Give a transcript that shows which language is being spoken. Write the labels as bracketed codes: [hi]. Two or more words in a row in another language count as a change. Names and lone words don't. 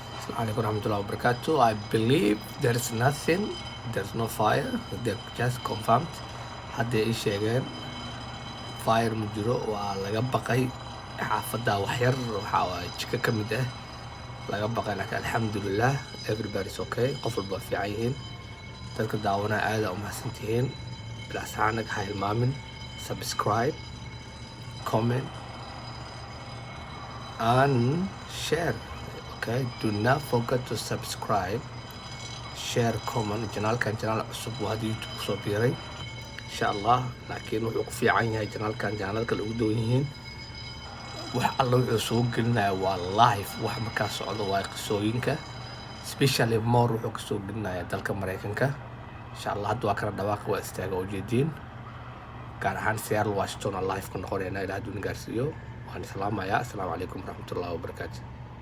[ar] عليكم ورحمة الله وبركاته. [en] I believe there's nothing, there's no fire. They just confirmed. [so] Hadday ii sheegeen fire ma jiro, waa laga baqay xaafadda wax yar waxaa waaye jika ka mid ah laga baqay, laakiin alxamdulillah [en] everybody's okay. [so] Qof walba waa fiican yihiin. dadka daawanaya aad u mahadsantihiin. bilaasaanig ha hilmaamin subscribe, [en] comment and share. Okay, do not forget to subscribe, share, comment. [so] Janaalkan janaal cusub waa hadda YouTube kusoo biiray [ar] إن شاء الله, [so] laakiin wuxuu ku fiican yahay janaalkan janaalada kale ugu doon yihiin. wax alla wuxuu soo gelinaya waa live, wax markaa socdo waa qisooyinka, [en] especially more [so] wuxuu kasoo gelinaya dalka Mareykanka [ar] إن شاء الله. [so] hadda waa kala dhawaaq waa istaaga oo jeediin, gaar ahaan Seattle Washington live ku noqonayna ilaa adduun gaarsiiyo. waan salaamayaa. [ar] السلام عليكم ورحمة الله وبركاته.